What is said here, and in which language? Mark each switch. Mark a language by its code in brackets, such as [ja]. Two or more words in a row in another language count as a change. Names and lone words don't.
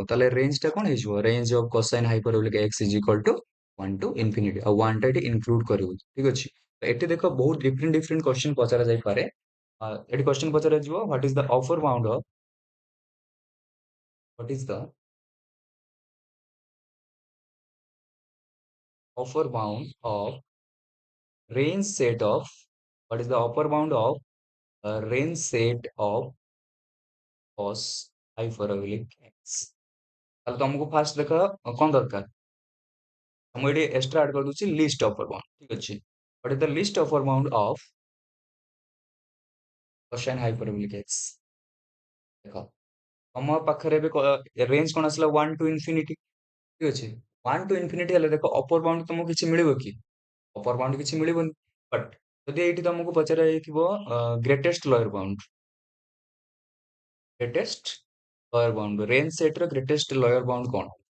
[or] ତାହେଲେ ରେଞ୍ଜ ଟା କଣ ହେଇଯିବ? [en] range of cosine hyperbolic x is equal to 1 to infinity. [or] ଆଉ 1 ଟା ଏଠି ଇନକ୍ଲୁଡ କରିବୁ। ଠିକ ଅଛି? ତ ଏଠି ଦେଖ ବହୁତ [en] different different question [or] ପଚରା ଯାଇପାରେ। ଏଠି କ୍ୱେଶ୍ଚନ ପଚରାଯିବ [en] what is the upper bound of what is the upper bound of range set of what is the upper bound of range set of cos hyperbolic x। [or] ତାହେଲେ ତମକୁ ଫାଷ୍ଟ ଦେଖ କଣ ଦରକାର। ମୁଁ ଏଠି [en] extra add [or] କରିଦଉଛି [en] least upper bound. [or] ଠିକ ଅଛି? [en] what is the list upper bound of cosine hyperbolic x। [or] ଦେଖ ତମ ପାଖରେ ଏବେ ରେଞ୍ଜ କଣ ଆସିଲା [en] 1 to infinity. [or] ଠିକ ଅଛି? [en] 1 to infinity [or] ହେଲେ ଦେଖ [en] upper bound [or] ତମକୁ କିଛି ମିଳିବ କି? [en] upper bound [or] କିଛି ମିଳିବନି। ବଟ୍ ଯଦି ଏଇଠି ତମକୁ ପଚରା ଯାଇଥିବ [en] greatest lower bound, greatest lower bound range set [or] ର [en] greatest lower bound [or] କଣ?